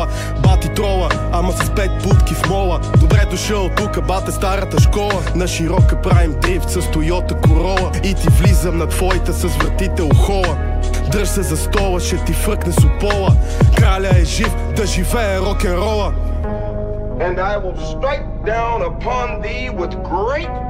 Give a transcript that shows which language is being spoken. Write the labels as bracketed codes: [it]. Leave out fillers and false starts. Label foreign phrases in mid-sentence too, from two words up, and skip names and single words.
[bg] Бати трола, ама с 5 будки в мола. Добре дошъл тука, бате старата школа. На широка правим дрифт с Тойота Корола. И ти влизам на твоите с вратител хола. Дръж се за стола, ще ти фръкне сопола. Краля е жив, да живее рок-н-рола. [en] And I will strike down upon thee with great